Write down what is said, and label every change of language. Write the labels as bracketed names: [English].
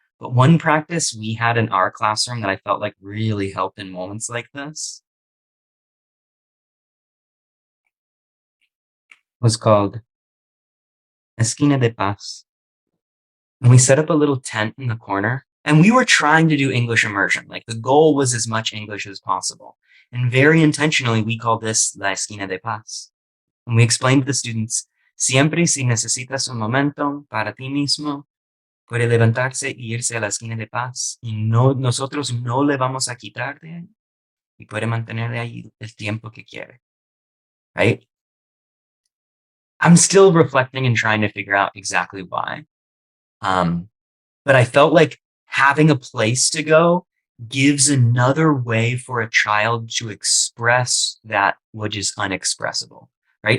[English] But one practice we had in our classroom that I felt like really helped in moments like this was called Esquina de Paz. And we set up a little tent in the corner and we were trying to do English immersion. Like the goal was as much English as possible. And very intentionally, we called this La Esquina de Paz. And we explained to the students, [Spanish] siempre si necesitas un momento para ti mismo, puede levantarse y irse a la esquina de paz. Y no, nosotros no le vamos a quitar de ahí. Y puede mantener ahí el tiempo que quiere. [English] Right? I'm still reflecting and trying to figure out exactly why. But I felt like having a place to go gives another way for a child to express that which is unexpressible, right?